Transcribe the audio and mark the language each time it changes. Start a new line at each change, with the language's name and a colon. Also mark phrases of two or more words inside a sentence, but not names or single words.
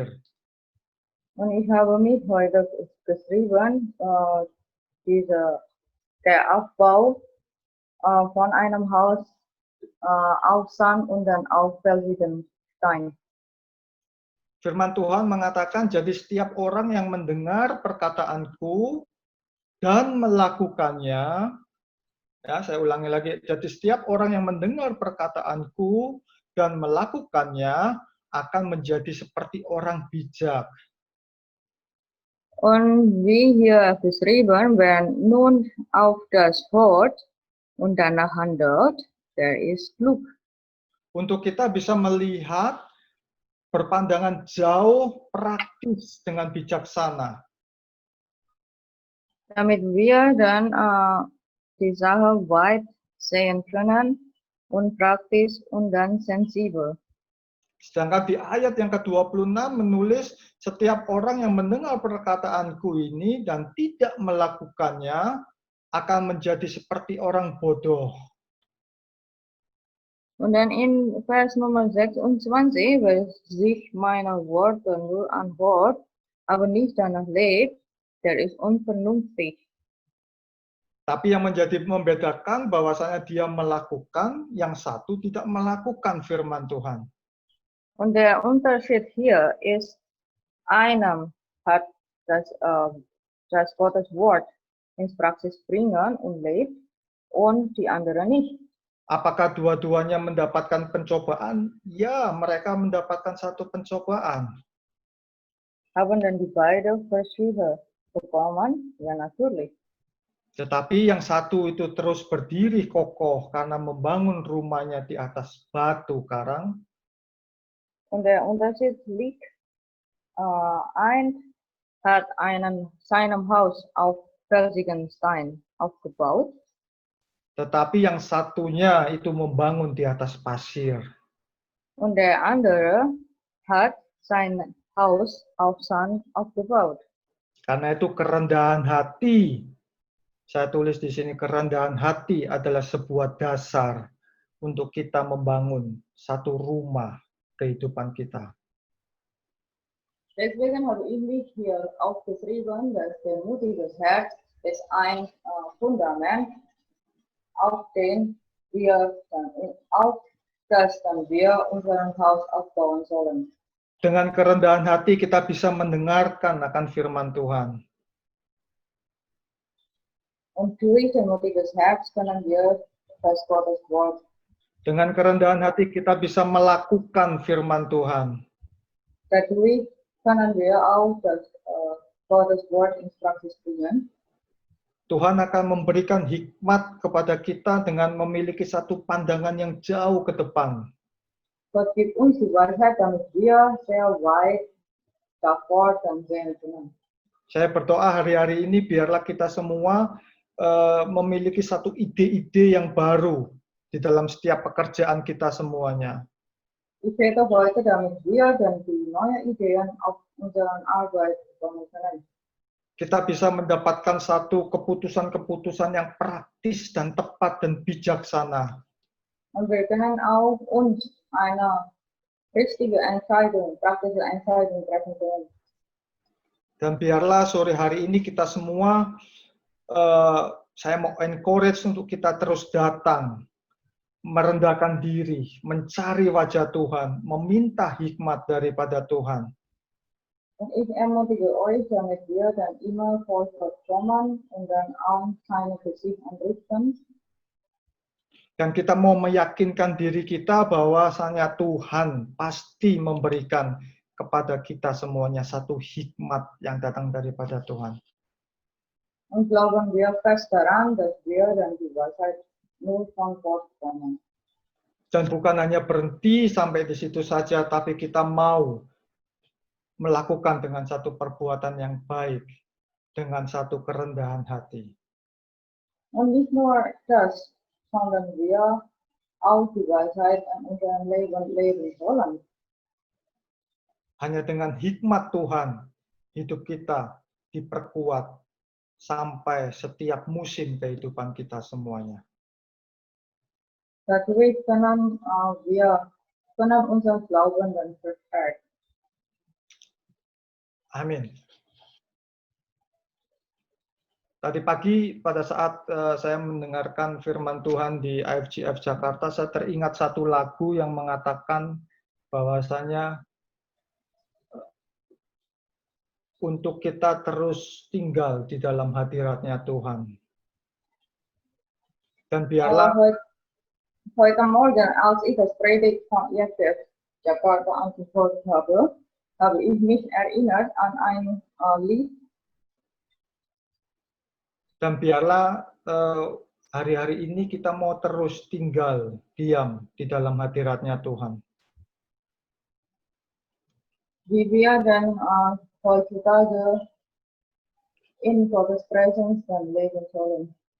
German: Und ich habe mich heute geschrieben, der Aufbau von einem Haus auf Sand und dann auf felsigen Stein.
Indonesian: Firman Tuhan mengatakan, jadi setiap orang yang mendengar perkataanku dan melakukannya, ya saya ulangi lagi, jadi setiap orang yang mendengar perkataanku dan melakukannya akan menjadi seperti orang bijak.
German: Und wie hier beschrieben, wer nun auf das Wort und danach handelt, der ist klug.
Indonesian: Untuk kita bisa melihat berpandangan jauh praktis dengan bijaksana.
German: Damit wir dann die Sache weit sehen können und praktisch und dann sensibel.
Indonesian: Sedangkan di ayat yang ke-26 menulis, setiap orang yang mendengar perkataanku ini dan tidak melakukannya akan menjadi seperti orang bodoh.
German: Und dann in Vers Nummer 26, wer sich meiner Worte nur anhört, aber nicht danach lebt, der ist unvernünftig.
Indonesian: Tapi yang menjadi membedakan bahwasanya dia melakukan, yang satu tidak melakukan firman Tuhan.
German: Und der Unterschied hier ist, einem hat das Gottes Wort ins Praxis bringen und lebt und die andere nicht.
Indonesian: Apakah dua-duanya mendapatkan pencobaan? Ya, mereka mendapatkan satu pencobaan.
German: Haben dann die beiden Versuche bekommen? Ja, natürlich.
Indonesian: Tetapi yang satu itu terus berdiri kokoh karena membangun rumahnya di atas batu karang.
German: Und der Unterschied liegt, ein hat seinem Haus auf felsigen Stein aufgebaut.
Indonesian: Tetapi yang satunya itu membangun di atas pasir.
German: Und der andere hat sein Haus auf Sand aufgebaut.
Indonesian: Karena itu kerendahan hati, saya tulis di sini, kerendahan hati adalah sebuah dasar untuk kita membangun satu rumah kehidupan kita.
German: Deswegen habe ich mich hier aufgeschrieben, dass der mutiges Herz ist ein Fundament, auf das dann wir unseren Haus aufbauen sollen.
Indonesian: Dengan kerendahan hati kita bisa mendengarkan akan firman Tuhan.
German: Und durch ein mutiges Herz können wir das Gottes Wort.
Indonesian: Dengan kerendahan hati kita bisa melakukan firman Tuhan.
German: Dadurch können wir auch das Gottes Wort ins Praxis bringen.
Indonesian: Tuhan akan memberikan hikmat kepada kita dengan memiliki satu pandangan yang jauh ke depan.
German: Gott gibt uns die Weisheit, damit wir sehr weit davor dann sehen können.
Indonesian: Saya berdoa hari-hari ini biarlah kita semua memiliki satu ide-ide yang baru di dalam setiap pekerjaan kita semuanya.
German: Ich bete heute, damit wir dann die neuen Ideen auf unseren Arbeit bekommen können.
Indonesian: Kita bisa mendapatkan satu keputusan-keputusan yang praktis dan tepat dan bijaksana.
German: Und wir können auch uns eine richtige Entscheidung, praktische Entscheidung treffen können.
Indonesian: Dan biarlah sore hari ini kita semua, saya mau encourage untuk kita terus datang, merendahkan diri, mencari wajah Tuhan, meminta hikmat daripada Tuhan.
German: Und ich ermutige euch, damit wir dann immer vor Gott kommen und dann auch seine Gesicht anrichten.
Indonesian: Dan kita mau meyakinkan diri kita bahwasanya Tuhan pasti memberikan kepada kita semuanya satu hikmat yang datang daripada Tuhan.
German: Und glauben wir fest daran, dass wir dann die Weisheit nur von Gott bekommen.
Indonesian: Dan bukan hanya berhenti sampai di situ saja, tapi kita mau melakukan dengan satu perbuatan yang baik, dengan satu kerendahan hati.
German: Und nicht nur das, sondern wir auch die Weisheit an unserem Leben leben wollen.
Indonesian: Hanya dengan hikmat Tuhan, hidup kita diperkuat sampai setiap musim kehidupan kita semuanya.
German: Dadurch können unser Glauben dann verstärkt.
Indonesian: Amin. Tadi pagi pada saat saya mendengarkan firman Tuhan di IFGF Jakarta, saya teringat satu lagu yang mengatakan bahwasanya untuk kita terus tinggal di dalam hadirat-Nya Tuhan. Dan biarlah
German: Heute Morgen, als ich das Predigt von IFGF Jakarta angehört habe, habe ich mich erinnert an ein Lied.
Indonesian: Dan biarlah hari-hari ini kita mau terus tinggal diam di dalam hadirat-Nya Tuhan.
German: Wie wir dann heutzutage in Gottes Präsenz dann leben sollen.